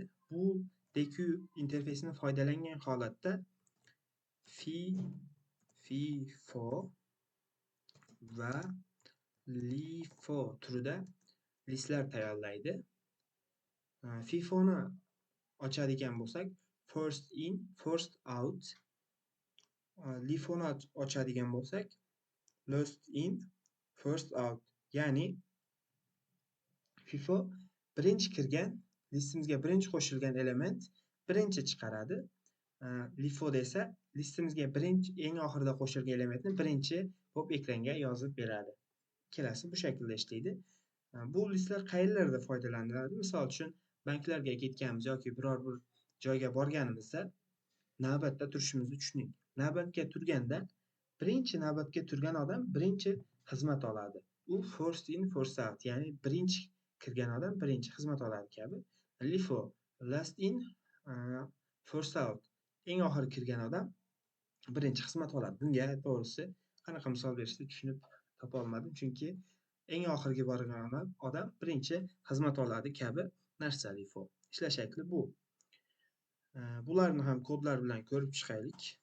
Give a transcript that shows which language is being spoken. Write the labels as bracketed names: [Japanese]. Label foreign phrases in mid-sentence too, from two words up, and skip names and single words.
[Uzbek] Bu deq interfeysini foydalangan holatda FIFO va LIFO turida listlar tayyorlaydi. FIFO'ni ochadigan bo'lsak, [English] first in, first out. [Uzbek] LIFO'ni ochadigan bo'lsak, [English] last in, first out. [Uzbek] Ya'ni FIFO birinchi kirgan, listimizga birinchi qo'shilgan element birinchi chiqaradi. LIFO esa listimizga eng oxirida qo'shilgan elementni birinchi bo'lib ekranga yozib beradi. Ikkalasi bu shaklda ishlaydi. Bu listlar qayerlarda foydalaniladi? Misol uchun banklarga ketganimiz yoki biror bir joyga borganimizda navbatda turishimizni tushuning. Navbatga turganda birinchi navbatga turgan odam birinchi xizmat oladi. [English] U first in, first out, [Uzbek] ya'ni birinchi kirgan odam birinchi xizmat oladi kabi. [English] LIFO last in, first out. [Uzbek] Eng oxiri kirgan odam birinchi xizmat oladi. Bunga to'g'risi qanaqa misol berishni tushunib topa olmadim, chunki eng oxirgi borgan odam birinchi xizmat oladi kabi narsa LIFO. Ishlash shakli bu. Bularni ham kodlar bilan ko'rib chiqaylik.